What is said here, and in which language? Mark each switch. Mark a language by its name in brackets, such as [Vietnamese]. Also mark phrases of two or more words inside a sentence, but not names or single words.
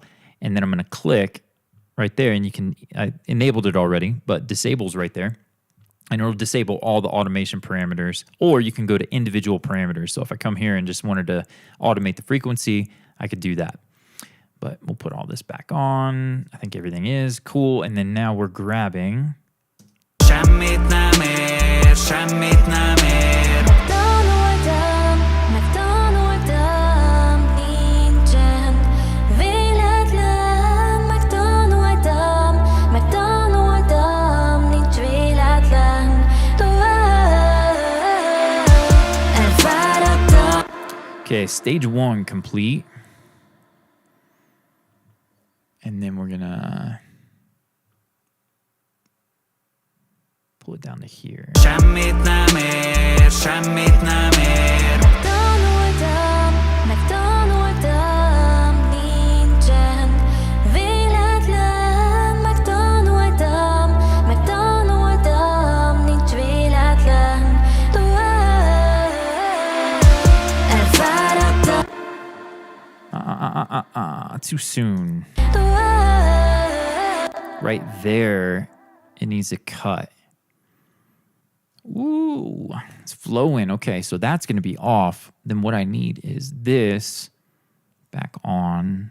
[English] And then I'm going to click right there, and I enabled it already, but disable's right there. And it'll disable all the automation parameters, or you can go to individual parameters. So if I come here and just wanted to automate the frequency, I could do that. But we'll put all this back on. I think everything is cool. And then now we're grabbing... [Hungarian] Megtanultam, nincsen véletlen. Megtanultam, nincs véletlen. Elfáradtam. [English] Okay, stage 1 complete. And then we're gonna pull it down to here. [Hungarian] Megtanultam, nincsen véletlen. Megtanultam, nincs véletlen. Elfáradtam. [English] Too soon. Right there, it needs a cut. Ooh, it's flowing. Okay, so that's going to be off. Then what I need is this back on.